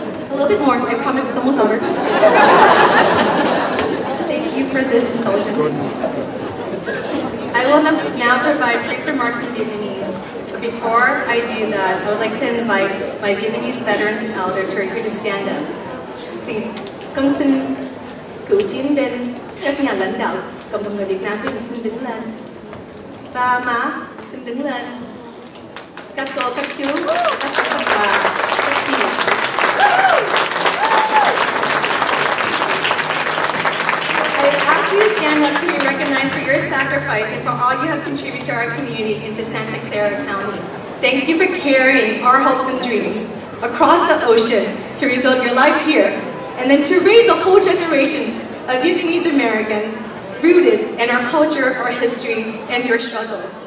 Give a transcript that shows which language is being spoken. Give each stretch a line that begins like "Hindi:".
English: A little bit more, I promise it's almost over. Thank you for this indulgence. I will now provide brief remarks in Vietnamese. But before I do that, I would like to invite my Vietnamese veterans and elders who are here to stand up.
Vietnamese: Please, con xin cựu chiến binh, các nhà lãnh đạo, cộng đồng người Việt Nam quý vị xin đứng lên. Ba má xin đứng lên. Các cô, các chú, các bà, các chị.
English: I ask you to stand up to be recognized for your sacrifice and for all you have contributed to our community and to Santa Clara County. Thank you for carrying our hopes and dreams across the ocean to rebuild your lives here and then to raise a whole generation of Vietnamese Americans rooted in our culture, our history, and your struggles.